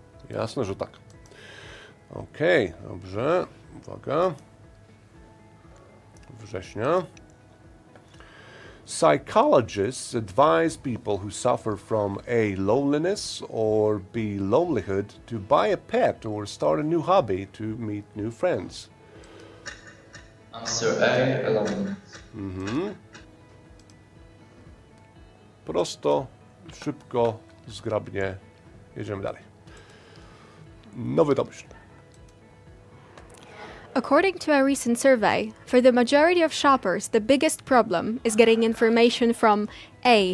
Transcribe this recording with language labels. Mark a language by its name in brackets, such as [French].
[Polish] Jasne, że tak. Okej, dobrze. Uwaga. września. [English] Psychologists advise people who suffer from A. loneliness or B. lonelyhood to buy a pet or start a new hobby to meet new friends. Answer A, alone. [Polish] Prosto, szybko, zgrabnie. Jedziemy dalej. Nowy domysł. [English] According to a recent survey, for the majority of shoppers, the biggest problem is getting information from A.